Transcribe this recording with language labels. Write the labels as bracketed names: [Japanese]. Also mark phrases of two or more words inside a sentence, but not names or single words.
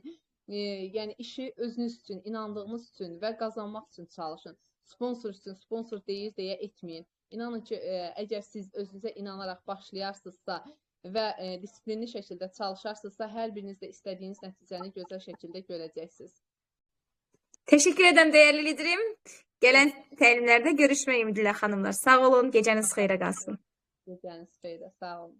[Azerbaijani] Yəni işi özünüz üçün, inandığınız üçün və qazanmaq üçün çalışın. Sponsor üçün sponsor deyir deyə etməyin. İnanın ki, əgər siz özünüzə inanaraq başlayarsınızsa və disiplinli şəkildə çalışarsınızsa, hər biriniz də istədiyiniz nəticəni gözəl şəkildə görəcəksiniz. [Turkish] Teşekkür ederim değerli liderim. [Azerbaijani] Gelen təlimlərdə görüşmək ümidi ilə xanımlar. Sağ olun, gecəniz xeyrə qalsın. Gecəniz xeyrə, sağ olun.